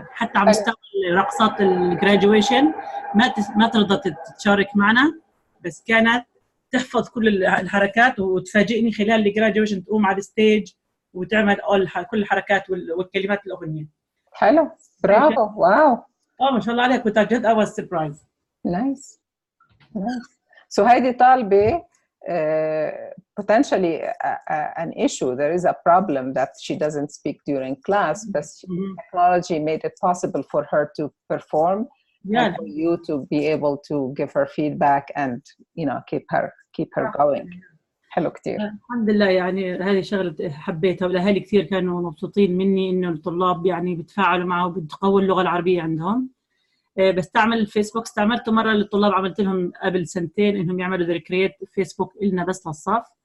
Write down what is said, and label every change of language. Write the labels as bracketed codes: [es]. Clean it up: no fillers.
[ar] يعني حتى على مستوى رقصات الجراديويشن ما ترضى تشارك معنا، بس كانت تحفظ كل الحركات وتفاجئني خلال الجراديويشن تقوم على الستيج وتعمل كل الحركات والكلمات الأغنية. حلو. برافو. واو. ما شاء الله عليك. كنت جد [en] I was surprised. Nice. So [ar] هيدي طالبة [en] potentially an issue. There is a problem that she doesn't speak during class, but technology made it possible for her to perform and for you to be able to give her feedback and keep her going. [ar] حلو كتير. الحمد لله. يعني هذه شغلة حبيتها، والأهالي كثير كانوا مبسوطين مني إنه الطلاب يعني بيتفاعلوا معه وبتقوي اللغة العربية عندهم. بستعمل الفيسبوك، استعملته مرة للطلاب، عملت لهم قبل 2 سنين إنهم يعملوا ذكريات فيسبوك إلنا بس للصف.